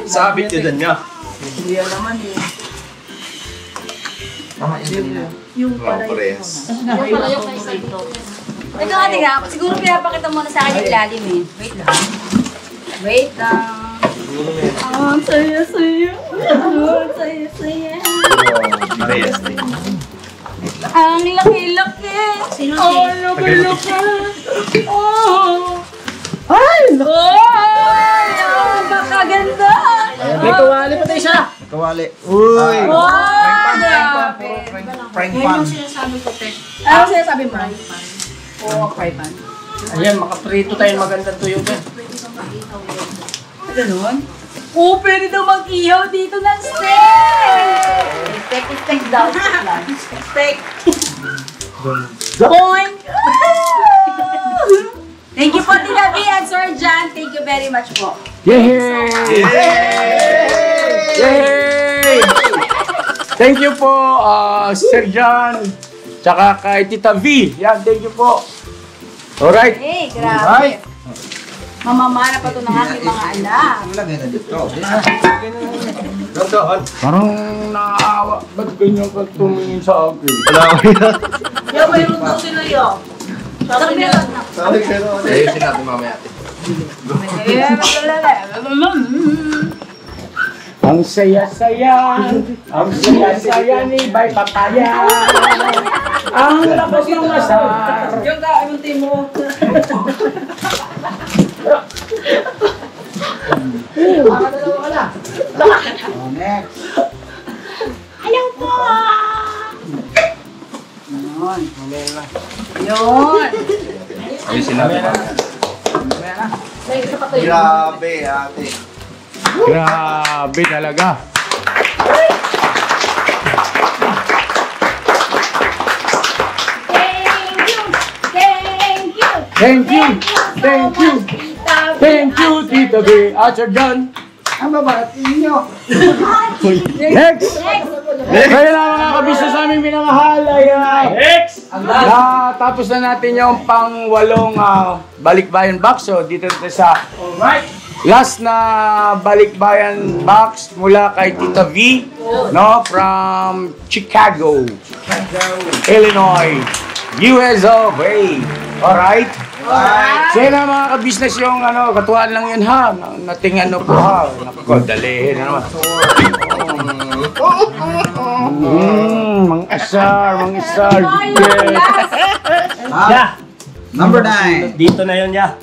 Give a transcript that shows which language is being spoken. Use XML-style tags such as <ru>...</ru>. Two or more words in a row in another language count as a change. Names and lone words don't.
<tl>Sabit nyo dyan niya. Yung pala Mga parehas. yung favorito. Ito nga, tingnan. Siguro pinapakita mo na sa akin yung ilalim eh. Wait lang. Wait lang. Ang saya-saya. Ang saya-saya. Parehas din. Ang laki-laki. Ang laki-laki. Oh. Ay! Ay! Ang makaganda. May tuwali pa tayo siya. Kawali. Uy! Wow! Grabe. Prank pan. Ano sinasabi mo? Oo,</tl> <en>fry pan.</en> <tl>Ayan, makaprito tayo magandang tuyo ka. Ganun? Oo, pwede daw mag-ihaw dito ng steak! Steak daw.</tl> <en>Steak. Point! Thank you po, Tina B and Sir John. Thank you very much po. Yay! Yay! Thank you</en> <tl>po, Sir John, tsaka kay Tita V. Yan,</tl> <en>thank you po. Alright.</en> <tl>Hey, grabe. Mamamana pa ito ng aking mga anak. Lagay na dito. Gandaan. Parang naaawa. Ba't ganyan ka tumingin sa akin? Wala ko yan. Yo, mayroon daw sila yo. Sabi meron na. Sorry, pero ayusin natin mamaya. Ang saya-saya, ang saya-saya ni Bay Papaya. Ang labas ng asar. Yung ka, anong team mo? Next. Ayaw po! Yun. Ayusin natin mamaya. Grabe ate. Grabe talaga.</tl> <en>Thank you! Thank you! Thank you! Thank you! Thank you, Tita B. At Sir John.</en> <tl>Ang babarating ninyo. Next! Kaya na mga kabisnes naming minamahal ay Next! tapos na natin yung pang-walong balikbayan box. So dito tayo sa Alright. last na balikbayan box mula kay Tita V, no,</tl> <en>from Chicago, Illinois, US of A.</en> <tl>Alright? So yun na mga kabisnes yung katuwaan lang yun ha. Nating po ha. Naku, dalihin na naman. Mang asar. Yeah.</tl> <en>Number 9.</en> <tl>Dito na yun, ya.</tl>